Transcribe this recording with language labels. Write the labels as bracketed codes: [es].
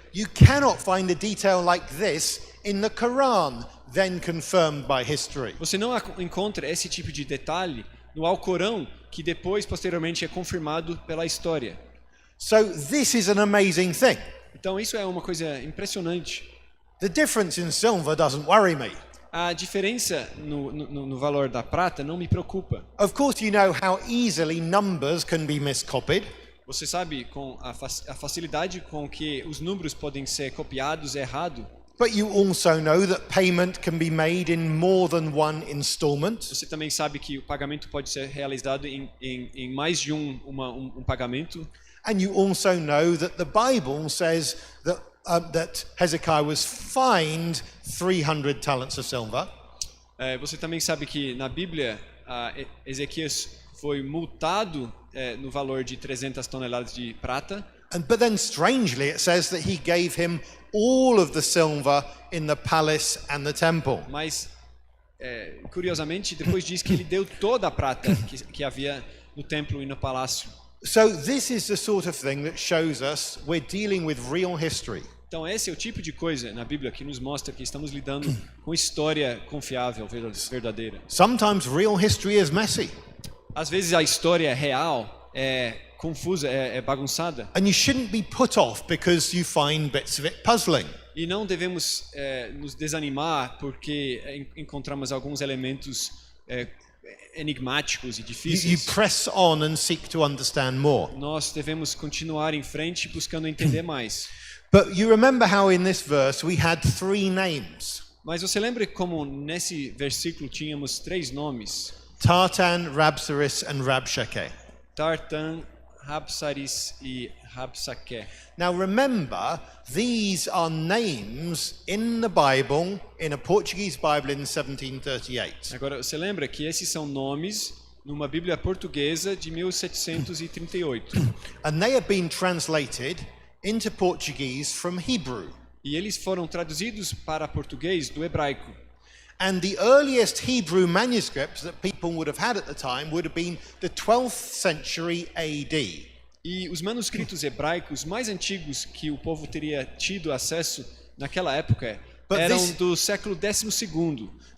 [en] You cannot find a detail like this in the Quran, then confirmed by history. [pt] Você não encontra esse tipo de detalhe no Alcorão, que depois, posteriormente, é confirmado pela história. [en] So this is an amazing thing. [pt] Então isso é uma coisa impressionante. [en] The difference in silver doesn't worry me. [pt] A diferença no valor da prata não me preocupa. [en] Of course, you know how easily numbers can be miscopied. [pt] Você sabe com a facilidade com que os números podem ser copiados errado. [en] But you also know that payment can be made in more than one installment. [pt] Você também sabe que o pagamento pode ser realizado em mais de um pagamento. [en] And you also know that the Bible says that Hezekiah was fined 300 talents of silver. [pt] Você também sabe que na Bíblia Ezequias foi multado no valor de 300 toneladas de prata. [en] But then strangely it says that he gave him all of the silver in the palace and the temple. [pt] Mas curiosamente depois diz que ele deu toda a prata que havia no templo e no palácio. [en] So this is the sort of thing that shows us we're dealing with real history. [pt] Então esse é o tipo de coisa na Bíblia que nos mostra que estamos lidando com história confiável, verdadeira. [en] Sometimes real history is messy. [pt] Às vezes a história real é confusa, é bagunçada. [en] And you shouldn't be put off because you find bits of it puzzling. [pt] E não devemos nos desanimar porque encontramos alguns elementos enigmáticos e [en] You [pt] difíceis. [en] press on and seek to understand more. [pt] Nós devemos continuar em frente buscando entender mais. [en] But you remember how in this verse we had 3 names. [pt] Mas você lembra como nesse versículo tínhamos 3 nomes? [en] Tartan, Rabsaris and Rabshakeh. [pt] Tartan, Rabsaris e Rabsaqueh. [en] Now remember, these are names in the Bible, in a Portuguese Bible in 1738. [pt] Agora, você lembra que esses são nomes numa Bíblia portuguesa de 1738. [en] And they have been translated into Portuguese from Hebrew. [pt] E eles foram traduzidos para português do hebraico. [en] And the earliest Hebrew manuscripts that people would have had at the time would have been the 12th century AD. [pt] E os manuscritos hebraicos mais antigos que o povo teria tido acesso naquela época eram do século 12º.